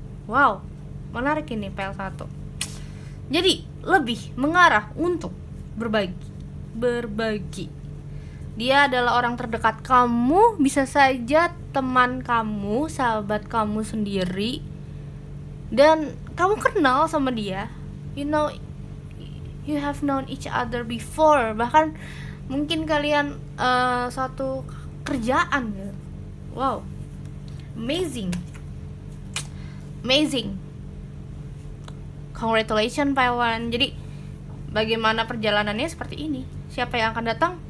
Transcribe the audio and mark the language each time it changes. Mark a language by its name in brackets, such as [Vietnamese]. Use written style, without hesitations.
[Indonesian] Wow, menarik ini PL1. Jadi lebih mengarah untuk berbagi. Dia adalah orang terdekat kamu, bisa saja teman kamu, sahabat kamu sendiri, dan kamu kenal sama dia. [English] You know, you have known each other before. [Indonesian] Bahkan mungkin kalian suatu kerjaan gitu. [English] Wow, amazing. [Indonesian] Congratulations Pak. Jadi bagaimana perjalanannya seperti ini. Siapa yang akan datang?